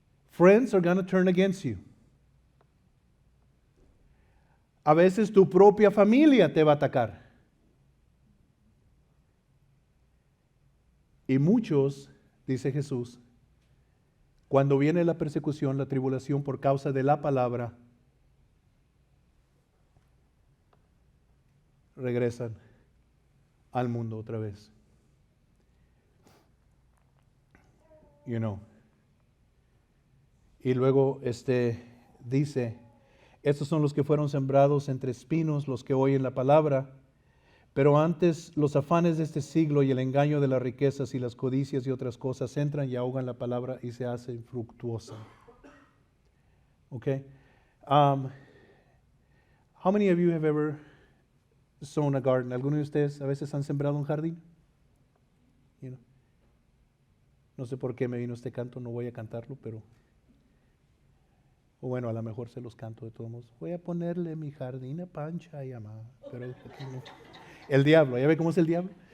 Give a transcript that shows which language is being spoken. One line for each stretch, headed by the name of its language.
English: Friends are going to turn against you.
Spanish: A veces tu propia familia te va a atacar. Y muchos, dice Jesús, cuando viene la persecución, la tribulación por causa de la palabra, regresan al mundo otra vez. Y luego dice, estos son los que fueron sembrados entre espinos, los que oyen la palabra, pero antes los afanes de este siglo y el engaño de las riquezas y las codicias y otras cosas entran y ahogan la palabra y se hace infructuosa.
English: Okay? How many of you have ever sown a garden?
Spanish: ¿Alguno de ustedes a veces han sembrado un jardín? No sé por qué me vino este canto, no voy a cantarlo, pero... O bueno, a lo mejor se los canto de todos modos. Voy a ponerle mi jardín a Pancha y a Ma. Pero el diablo, ¿ya ve cómo es el diablo?